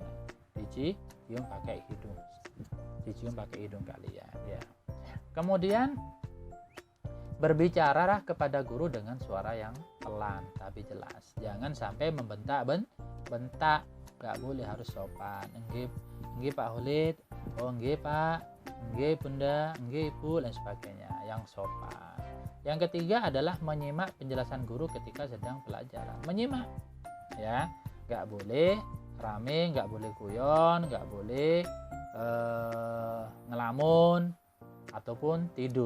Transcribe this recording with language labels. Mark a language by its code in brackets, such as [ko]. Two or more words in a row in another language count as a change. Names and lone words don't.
[id] Dicium pakai hidung kalian ya. Kemudian berbicaralah kepada guru dengan suara yang pelan tapi jelas. Jangan sampai membentak. Gak boleh, harus sopan. Nggih Pak Hulid, oh nggih Pak, nggih Bunda, nggih Ibu, dan sebagainya, yang sopan. Yang ketiga adalah menyimak penjelasan guru ketika sedang pelajaran. Menyimak ya, nggak boleh rame, nggak boleh guyon, nggak boleh ngelamun ataupun tidur.